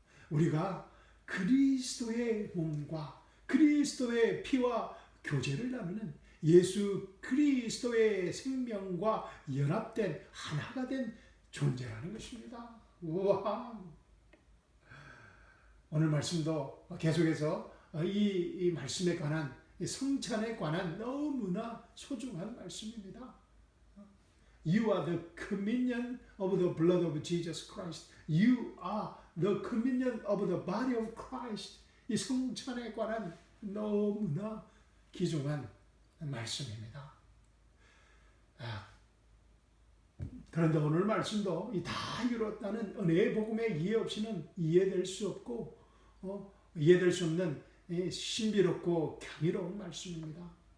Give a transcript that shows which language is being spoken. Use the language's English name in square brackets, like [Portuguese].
[Korean] 우리가 그리스도의 몸과 그리스도의 피와 교제를 나누는, 예수 그리스도의 생명과 연합된, 하나가 된 존재라는 것입니다. 우와! 오늘 말씀도 계속해서 이 말씀에 관한, 이 성찬에 관한 너무나 소중한 말씀입니다. [English] You are the communion of the blood of Jesus Christ. You are the communion of the body of Christ. [Korean] 이 성찬에 관한 너무나 귀중한 말씀입니다. 그런데 오늘 말씀도 이 다 이뤘다는 은혜의 복음의 이해 없이는 이해될 수 없고 이해될 수 없는 신비롭고 경이로운 말씀입니다.